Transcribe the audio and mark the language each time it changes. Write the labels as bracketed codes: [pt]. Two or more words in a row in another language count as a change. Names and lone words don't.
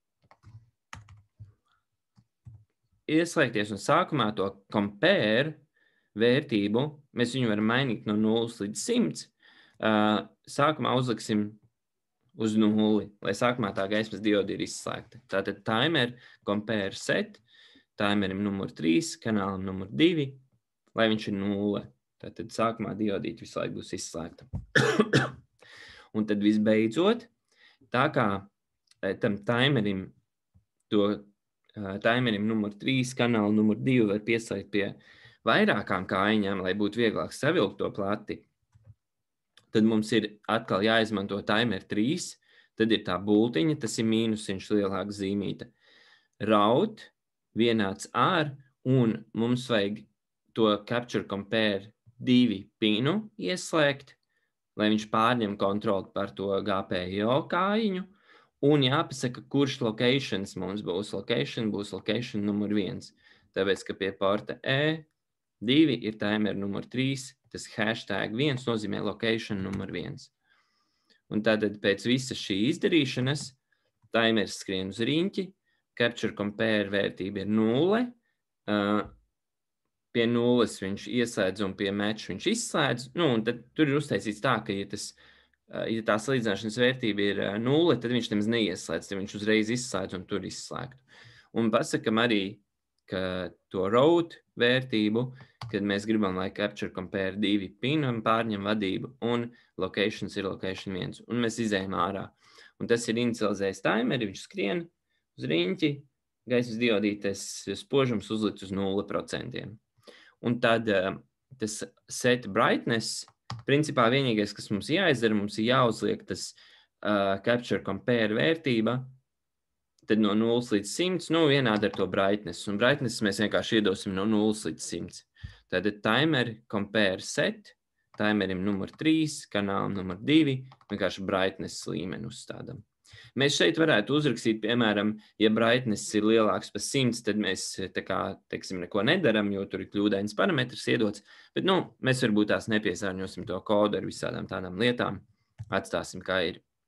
[lv] ieslēgties, un sākumā to compare vērtību, mēs viņu varam mainīt no 0 līdz 100, sākumā uzliksim uz 0, lai sākumā tā gaismas diode ir izslēgta. Tātad [en] timer compare set, [lv] timerim numur 3, kanālam numur 2, lai viņš ir 0. Tātad sākumā diodīte visu laiku būs izslēgta. Un tad visbeidzot, tā kā tam timerim, timerim numur 3, kanālu numur 2 var pieslēgt pie vairākām kājiņām, lai būtu vieglāk savilkt to plati. Tad mums ir atkal jāizmanto timer 3, tad ir tā bultiņa, tas ir mīnusiņš lielāka zīmīte. Raut vienāds ar, un mums vajag to [en] capture compare [lv] 2 pinu ieslēgt, lai viņš pārņem kontroli par to GPIO kājiņu, un jāpasaka, kurš locations mums būs. Location būs location numur 1, tāpēc, ka pie porta E2 ir timer numur 3, tas hashtag 1 nozīmē location numur 1. Un tātad pēc visa šī izdarīšanas timers skrien uz riņķi, [en] capture compare [lv] vērtība ir 0, pie 0 viņš ieslēdz un pie match viņš izslēdz, un tad tur ir uztaisīts tā, ka ja tā salīdzināšanas vērtība ir 0, tad viņš nemaz neieslēdz, tad viņš uzreiz izslēdz un tur izslēgtu. Un pasakam arī, ka to route vērtību, kad mēs gribam, lai [en] capture compare [lv] 2 pinam pārņem vadību, un locations ir location 1, un mēs izējam ārā. Un tas ir inicializējis timeri, viņš skrien uz riņķi, gaismas diodītes spožums uzlikt uz 0%. Un tad tas [en] set brightness, [lv] principā vienīgais, kas mums jāizdara, mums ir jāuzliek tas [en] capture compare [lv] vērtība, tad no 0 līdz 100, vienādi ar to brightness. Un brightness mēs vienkārši iedosim no 0 līdz 100. Tātad [en] timer compare set, [lv] timerim numur 3, kanālam numur 2, vienkārši brightness līmeni uzstādam. Mēs šeit varētu uzrakstīt, piemēram, ja brightness ir lielāks par 100, tad mēs neko nedaram, jo tur ir kļūdains parametrs iedots, bet mēs varbūt tās nepiesārņosim to kodu ar visādām tādām lietām, atstāsim kā ir.